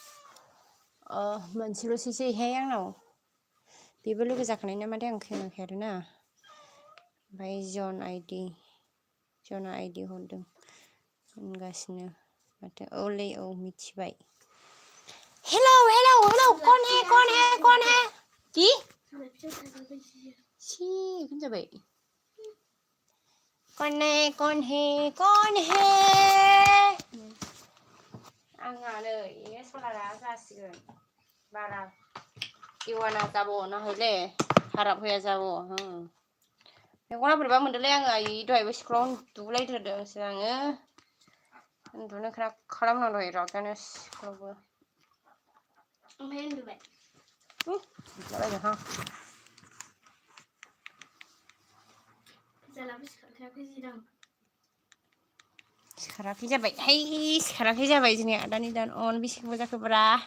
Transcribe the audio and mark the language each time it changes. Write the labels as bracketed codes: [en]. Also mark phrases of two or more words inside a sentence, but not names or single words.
[brx] मोनसेल'सैहाय आंनाव बेबो लोगो जाखानाय ना माथो आं खोनायाखै आरोना ओमफ्राय जना आइडि हरदों होनगासिनो माथो औलै औ मिथिबाय हेलौ कौन है की सी जाबाय कौन है आंहा नै सलारा जासिगोन बारा इवाना जाबो नाहले हाराब होया जाबो मेगना बोरैबा मोनदोंलै आङो आयै दहायबो स्कुलाव उन्दुलायथारदोंसो आङो उन्दुनो खालामनां दहाय रागानो स्कुलावबो ओमफ्राय उन्दुबाय उन्दुलाबायदोंहां जालाबो सिखाराखै जाबाय जोंनि आदानि दान अन बेसेबां जाखोब्रा